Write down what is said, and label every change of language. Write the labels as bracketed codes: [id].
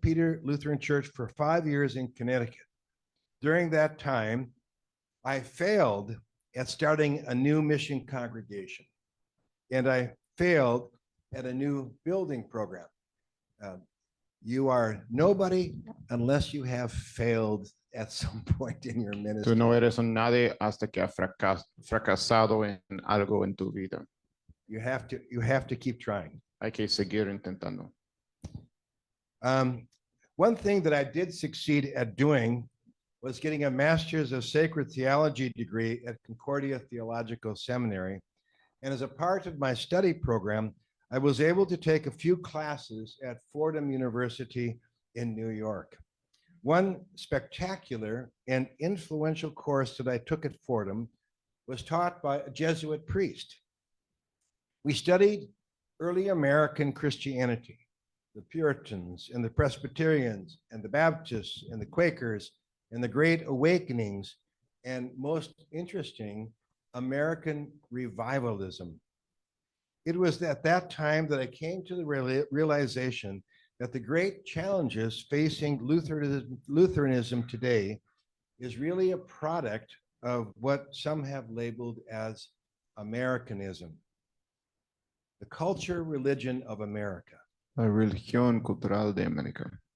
[en] Peter Lutheran Church for 5 years in Connecticut. During that time, I failed at starting a new mission congregation, and I failed at a new building program. You are nobody unless you have failed at some point in your ministry. [es] Tú no eres un nadie hasta que has fracasado en algo en tu vida. [en] You have to keep trying. [es] Hay que seguir intentando. [en] One thing that I did succeed at doing was getting a Master's of Sacred Theology degree at Concordia Theological Seminary. And as a part of my study program, I was able to take a few classes at Fordham University in New York. One spectacular and influential course that I took at Fordham was taught by a Jesuit priest. We studied early American Christianity, the Puritans and the Presbyterians and the Baptists and the Quakers and the Great Awakenings, and most interesting, American Revivalism. It was at that time that I came to the realization that the great challenges facing Lutheranism today is really a product of what some have labeled as Americanism, the culture religion of America. [es] La religión cultural de América.